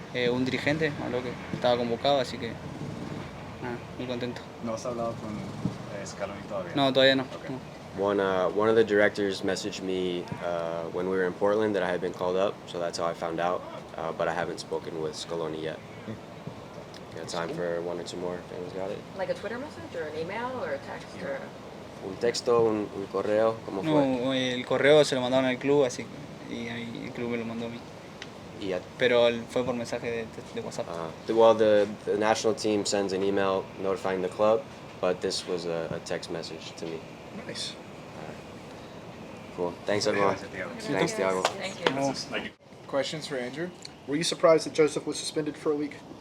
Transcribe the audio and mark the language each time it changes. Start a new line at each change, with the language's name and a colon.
Spanish: Un dirigente me habló que estaba convocado, así que nada, muy contento. ¿No has hablado con Scaloni todavía? No, todavía no.
English: Okay.
Spanish: No.
English: One of the directors messaged me when we were in Portland that I had been called up, so that's how I found out. But I haven't spoken with Scaloni yet. Got time for 1 or 2 more if anyone's got it. Like a Twitter message or an email or a text or?
Spanish: Un texto, un correo, ¿cómo fue? No, el correo se lo mandaron al club, así que y ahí el club me lo mandó a mí. Pero fue por mensaje de WhatsApp.
English: Well, the national team sends an email notifying the club, but this was a text message to me. Nice. Cool. Thanks, everyone. Thanks, Thiago. Thank you. Questions for Andrew? Were you surprised that Joseph was suspended for a week?